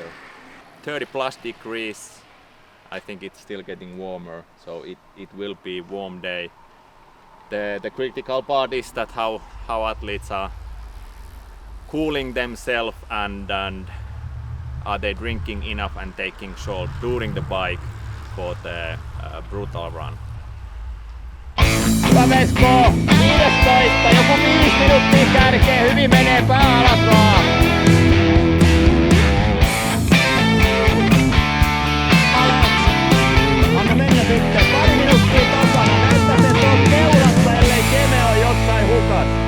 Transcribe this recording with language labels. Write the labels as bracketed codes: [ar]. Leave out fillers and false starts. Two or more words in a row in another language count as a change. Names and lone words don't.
[en] 30 plus degrees, I think it's still getting warmer, so it will be warm day. The critical part is that how athletes are cooling themselves and are they drinking enough and taking salt during the bike for the brutal run. [fi] Hyvä Vesko, 15, joku 5 minuuttia kärkeä, hyvin menee pää alas vaan. Anna mennä sitten, 2 minuuttia takana, näyttää se tuon keulassa, ellei keme on jossain hukas.